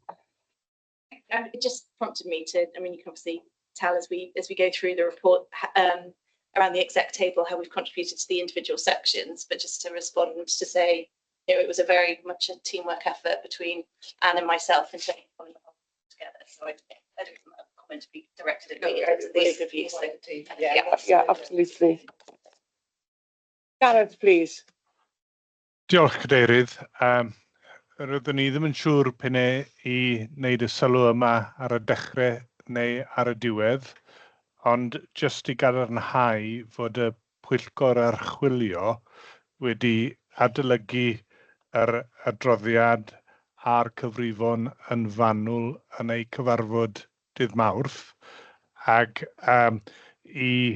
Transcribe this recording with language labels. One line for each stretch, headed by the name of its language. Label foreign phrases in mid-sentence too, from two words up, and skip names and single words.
English: It just prompted me to, I mean, you can obviously tell as we go through the report around the exec table how we've contributed to the individual sections, but just to respond to say, you know, it was a very much a teamwork effort between Anne and myself in taking it together. So I don't want that comment to be directed at me. It's the overview. So, Yeah, absolutely. Gareth, please.
Welsh: Diolch, Cadeirydd. Roeddwn ni ddim yn siŵr pen i wneud y sylw yma ar y dechrau neu ar y diwedd, ond jyst i gadarnhau fod y Pwyllgor Archwilio wedi adolygu yr adroddiad a'r cyfrifon yn fanwl yn ei cyfarfod dydd Mawrth, ac i